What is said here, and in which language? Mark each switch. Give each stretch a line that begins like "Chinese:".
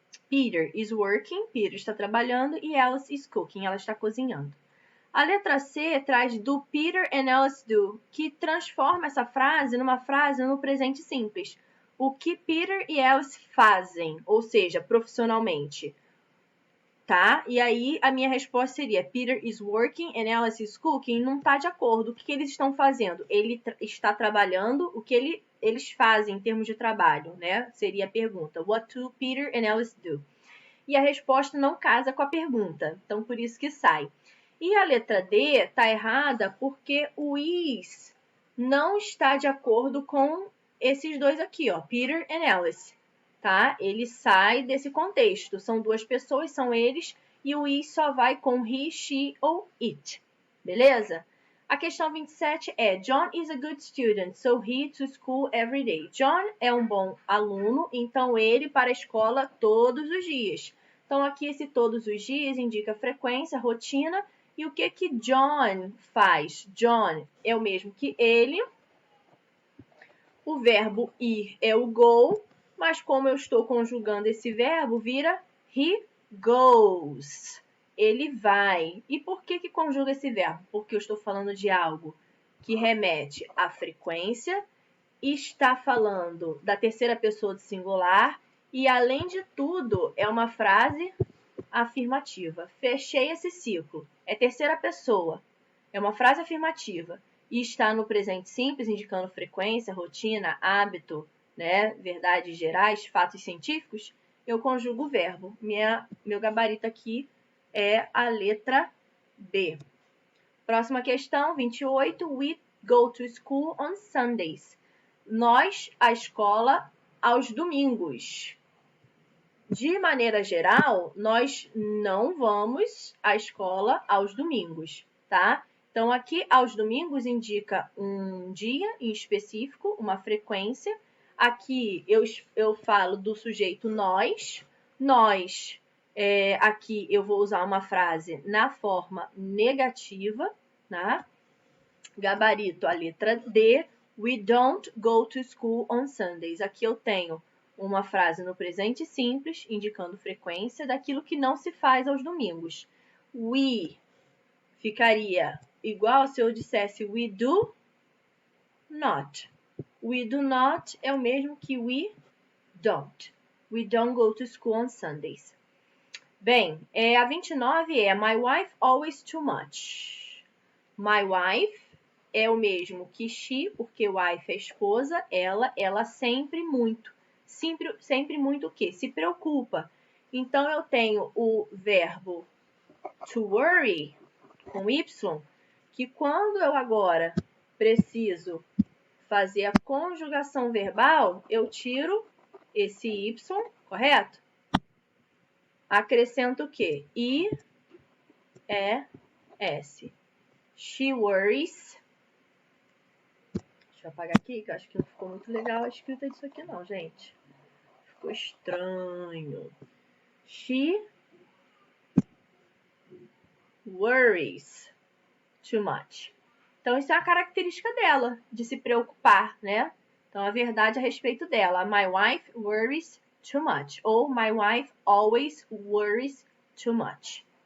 English: Peter is working,
Portuguese: Peter está trabalhando, e
English: Alice is cooking,
Portuguese: ela está cozinhando. A letra C traz do Peter and Alice do, que transforma essa frase numa frase no presente simples. O que Peter e Alice fazem, ou seja, profissionalmente. Tá? E aí a minha resposta seria
English: Peter is working and Alice is cooking.
Portuguese: Não está de acordo. O que eles estão fazendo? Ele está trabalhando. O que eles fazem em termos de trabalho, né? Seria a pergunta.
English: What do Peter and Alice do?
Portuguese: E a resposta não casa com a pergunta. Então, por isso que sai. E a letra D está errada porque o is não está de acordo com esses dois aqui, ó, Peter and Alice, tá? Ele sai desse contexto. São duas pessoas, são eles, e o is só vai com he, she ou it, beleza? A questão 27 é
English: John is a good student, so he to school every day.
Portuguese: John é um bom aluno, então ele para a escola todos os dias. Então, aqui esse todos os dias indica frequência, rotina. E o que John faz? John é o mesmo que ele. O verbo ir é o go, mas como eu estou conjugando esse verbo, vira he goes. Ele vai. E por que conjuga esse verbo? Porque eu estou falando de algo que remete à frequência, está falando da terceira pessoa do singular e, além de tudo, é uma frase afirmativa. Fechei esse ciclo. É terceira pessoa. É uma frase afirmativa. E está no presente simples, indicando frequência, rotina, hábito, né? Verdades gerais, fatos científicos. Eu conjugo o verbo. Meu gabarito aqui é a letra B. Próxima questão, 28.
English: We go to school on Sundays.
Portuguese: Nós, a escola, aos domingos. De maneira geral, nós não vamos à escola aos domingos, tá? Então, aqui, aos domingos, indica um dia em específico, uma frequência. Aqui, eu falo do sujeito nós. Nós, aqui, eu vou usar uma frase na forma negativa, tá? Gabarito, a letra D.
English: We don't go to school on Sundays.
Portuguese: Aqui eu tenho uma frase no presente simples, indicando frequência daquilo que não se faz aos domingos. We ficaria igual se eu dissesse
English: we do not. We do not
Portuguese: é o mesmo que
English: we don't. We don't go to school on Sundays.
Portuguese: Bem, a 29 é
English: My wife always too much. My wife
Portuguese: é o mesmo que she, porque wife é esposa, ela sempre muito. Sempre muito o quê? Se preocupa. Então, eu tenho o verbo to worry, com Y, que quando eu agora preciso fazer a conjugação verbal, eu tiro esse Y, correto? Acrescento o quê? I, E, S.
English: She worries.
Portuguese: Deixa eu apagar aqui, que eu acho que não ficou muito legal a escrita disso aqui não, gente. Ficou estranho.
English: She worries too much.
Portuguese: Então, isso é a característica dela, de se preocupar, né? Então, a verdade a respeito dela.
English: My wife worries too much.
Portuguese: Ou
English: my wife always worries too much.